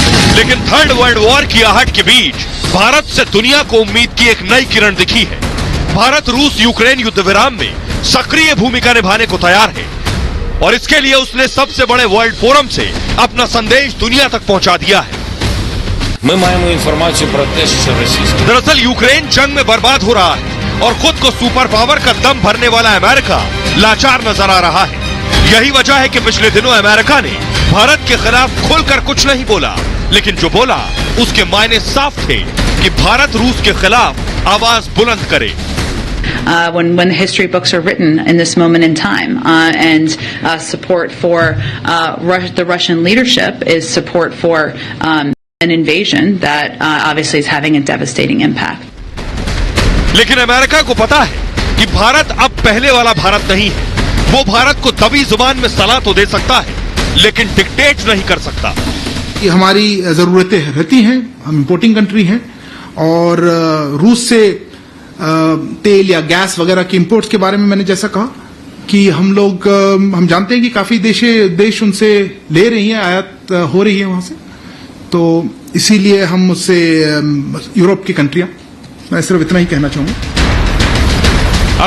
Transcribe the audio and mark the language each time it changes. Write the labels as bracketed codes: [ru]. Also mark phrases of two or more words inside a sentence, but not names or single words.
[hi] लेकिन [en] third world war [hi] की आहट के बीच भारत से दुनिया को उम्मीद की एक नई किरण दिखी है। भारत रूस यूक्रेन युद्ध विराम में सक्रिय भूमिका निभाने को तैयार है और इसके लिए उसने सबसे बड़े [en] world forum [hi] से अपना संदेश दुनिया तक पहुंचा दिया है। [uk] Мы маємо інформацію про те, що російські [hi] दरअसल यूक्रेन जंग में बर्बाद हो रहा है और खुद को [en] super power [hi] का दम भरने वाला अमेरिका लाचार नजर आ रहा है। यही वजह है कि पिछले दिनों अमेरिका ने भारत के खिलाफ खुलकर कुछ नहीं बोला, लेकिन जो बोला उसके मायने साफ थे कि भारत रूस के खिलाफ आवाज बुलंद करे। [en] When the history books are written in this moment in time, and support for the Russian leadership is support for an invasion that obviously is having a devastating impact. [hi] लेकिन अमेरिका को पता है कि भारत अब पहले वाला भारत नहीं है। वो भारत को दबी जुबान में सलाह तो दे सकता है, लेकिन डिक्टेट नहीं कर सकता। ये हमारी जरूरतें रहती हैं, हम [en] importing country [hi] हैं और रूस से तेल या गैस वगैरह की इंपोर्ट्स के बारे में मैंने जैसा कहा कि हम जानते हैं कि काफी देश उनसे ले रही हैं, आयात हो रही है वहां से, तो इसीलिए हम उससे यूरोप की कंट्रियां, मैं सिर्फ इतना ही कहना चाहूंगा।